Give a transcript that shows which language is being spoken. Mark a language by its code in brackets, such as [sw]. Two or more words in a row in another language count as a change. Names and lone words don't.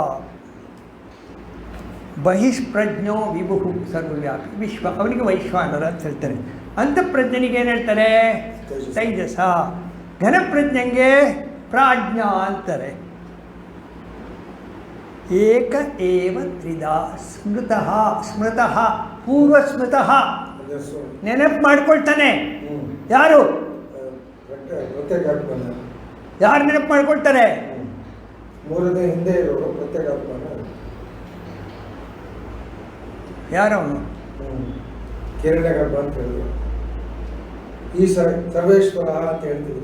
[sa] ಬಹಿಷ್ಪ್ರಜ್ಞೋ ವಿಭು ಸರ್ವವ್ಯಾಪಿ ವಿಶ್ವ, [kn] ಅವನಿಗೆ ವೈಶ್ವಾನರ ಅಂತ ಹೇಳ್ತಾರೆ. ಅಂತಃಪ್ರಜ್ಞನಿಗೆ ಏನು ಹೇಳ್ತಾರೆ? ತೈಜಸ. ಘನಪ್ರಜ್ಞಂಗೆ ಪ್ರಾಜ್ಞಾ ಅಂತಾರೆ. [sa] ಏಕ ಏವ ತ್ರಿಧಾ ಸ್ಮೃತಃ. ಸ್ಮೃತಃ ಪೂರ್ವ ಸ್ಮೃತಃ, [kn] ನೆನಪು ಮಾಡ್ಕೊಳ್ತಾನೆ. ಯಾರು ನೆನಪು ಮಾಡ್ಕೊಳ್ತಾರೆ? ಹಿಂದೆ ಇರೋರು ಪ್ರತ್ಯೇಕಾತ್ಮನ. ಯಾರವನು? ಹಿರಣ್ಯಗರ್ಭ ಅಂತ ಹೇಳಿದ್ರು. ಈ ಸರ್ವೇಶ್ವರ ಅಂತ ಹೇಳ್ತಿದ್ರಿ.